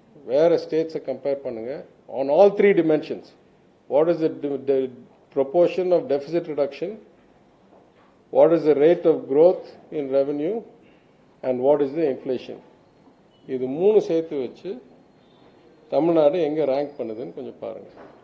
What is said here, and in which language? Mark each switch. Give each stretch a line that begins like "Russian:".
Tamil: வேறு ஸ்டேட்ஸை கம்பேர் பண்ணுங்கள்.
English: On all 3 dimensions. What is the proportion of deficit reduction? What is the rate of growth in revenue? And what is the inflation?
Tamil: இது 3 சேர்த்து வச்சு தமிழ்நாடு எங்கே rank பண்ணுதுன்னு கொஞ்சம் பாருங்கள்.